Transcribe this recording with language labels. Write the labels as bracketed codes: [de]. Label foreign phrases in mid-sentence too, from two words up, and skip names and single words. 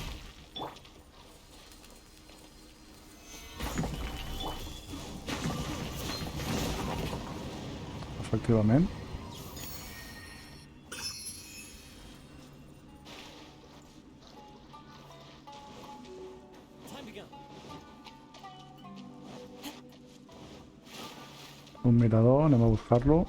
[ca] Efectivament. [en] Time to go. [ca] Un mirador, anem a buscar-lo.